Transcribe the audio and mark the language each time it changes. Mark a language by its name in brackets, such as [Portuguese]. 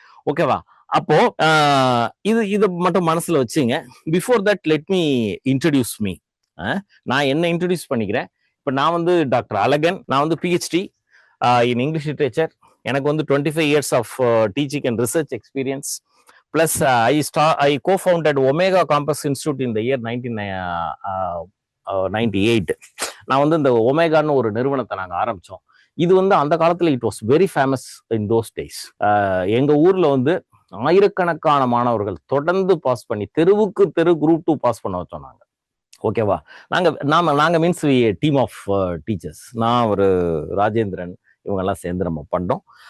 [Tamil] ஓகேவா? அப்போ இது மட்டும் மனசுல வச்சுங்க. [English] Before that let me introduce me. [Tamil] நான் என்ன இன்ட்ரடியூஸ் பண்ணிக்கிறேன். இப்ப நான் வந்து டாக்டர் அழகன். [English] நான் வந்து PhD in English literature. எனக்கு வந்து 25 years of teaching and research experience. Plus, I co-founded Omega Campus Institute in the year 1998. [Tamil] நான் வந்து இந்த ஒமேகான்னு ஒரு நிறுவனத்தை நாங்க ஆரம்பிச்சோம். இது வந்து அந்த காலத்துல [English] It was very famous in those days. [Tamil] எங்க ஊர்ல வந்து ஆயிரக்கணக்கான மாணவர்கள் தொடர்ந்து பாஸ் பண்ணி தெருவுக்கு தெரு குரூப் 2 பாஸ் பண்ண வச்சோம் நாங்க. ஓகேவா? நாங்க மீன்ஸ் டீம் ஆஃப் டீச்சர்ஸ். நான் ஒரு ராஜேந்திரன் இவங்கெல்லாம் சேர்ந்து நம்ம பண்ணோம்.